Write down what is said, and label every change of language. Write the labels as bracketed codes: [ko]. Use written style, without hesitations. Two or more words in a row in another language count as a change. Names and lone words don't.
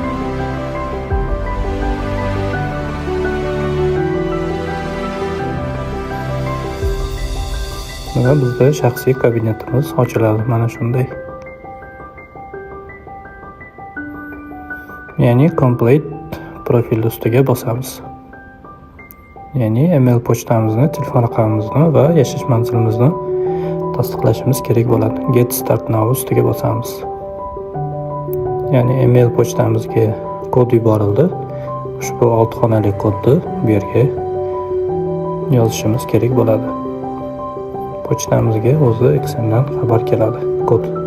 [uz] Va bizda shaxsiy kabinetimiz ochiladi mana shunday. Ya'ni [en] complete profil [uz] ustiga bosamiz. Ya'ni email pochtamizni, telefon raqamimizni va yashash manzilimizni tasdiqlashimiz kerak bo'ladi. [en] Get start now [uz] ustiga bosamiz. Ya'ni email pochtamizga kod yuborildi. Ushbu 6 xonali kodni bu yerga yozishimiz kerak bo'ladi. Pochtamizga o'zi Exceldan xabar keladi, kod.